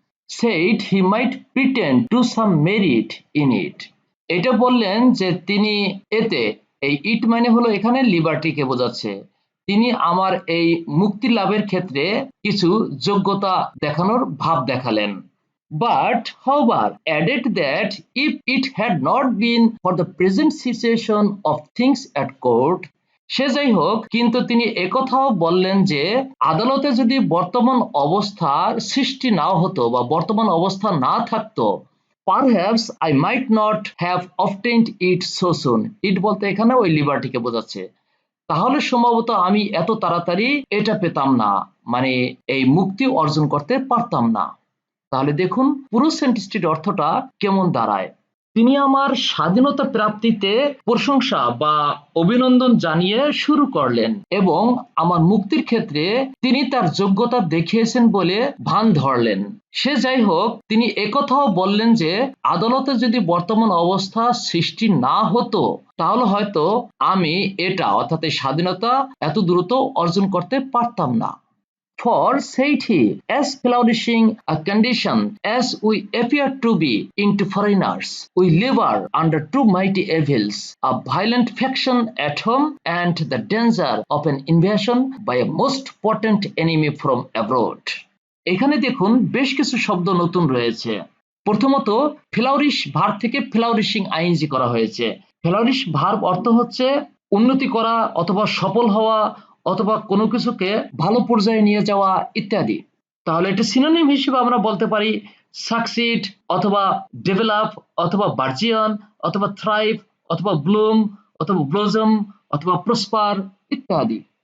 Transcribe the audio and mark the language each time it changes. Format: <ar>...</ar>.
<en>said he might pretend to some merit in it,</en> <bn>এটা বললেন যে তিনি এতে, এই ইট মানে হলো এখানে লিবার্টিকে বোঝাচ্ছে, তিনি আমার এই মুক্তি লাভের ক্ষেত্রে কিছু যোগ্যতা দেখানোর ভাব দেখালেন।</bn> <en>But however added that if it had not been for the present situation of things at court,</en> <bn>সে যাই হোক, কিন্তু তিনি একথাও বললেন যে আদালতে যদি বর্তমান অবস্থার সৃষ্টি নাও হতো বা বর্তমান অবস্থা না থাকতো,</bn> <en>Perhaps I might not have obtained it so soon.</en> <bn>ইট বলতে এখানে ওই লিবার্টিকে বোঝাচ্ছে। তাহলে সম্ভবত আমি এত তাড়াতাড়ি এটা পেতাম না, মানে এই মুক্তি অর্জন করতে পারতাম না। তাহলে দেখুন পুরো সেন্টেন্সটির অর্থটা কেমন দাঁড়ায়। তিনি আমার স্বাধীনতা প্রাপ্তিতে প্রশংসা বা অভিনন্দন জানিয়ে শুরু করলেন এবং আমার মুক্তির ক্ষেত্রে তিনি তার যোগ্যতা দেখিয়েছেন বলে ভান ধরলেন। সে যাই হোক, তিনি একথাও বললেন যে আদালতে যদি বর্তমান অবস্থা সৃষ্টি না হতো, তাহলে হয়তো আমি এটা অর্থাৎ এই স্বাধীনতা এত দ্রুত অর্জন করতে পারতাম না।</bn> <en>For, said he, as flourishing a condition as we appear to be into foreigners, we labour under two mighty evils, a violent faction at home and the danger of an invasion by a most potent enemy from abroad.</en> <bn>এখানে দেখুন বেশ কিছু শব্দ নতুন রয়েছে। প্রথমত ফ্লাউরিশ verb থেকে ফ্লাউরিশিং ING করা হয়েছে। ফ্লাউরিশ ভার্ব অর্থ হচ্ছে উন্নতি করা অথবা সফল হওয়া অথবা কোনো কিছুকে ভালো পর্যায়ে নিয়ে যাওয়া ইত্যাদি। তাহলে এটা সিনোনিম হিসেবে আমরা বলতে পারি সাকসিড অথবা ডেভেলপ অথবা বার্জিয়ন অথবা থ্রাইভ অথবা ব্লুম অথবা ব্লজম অথবা প্রসপার ইত্যাদি।</bn>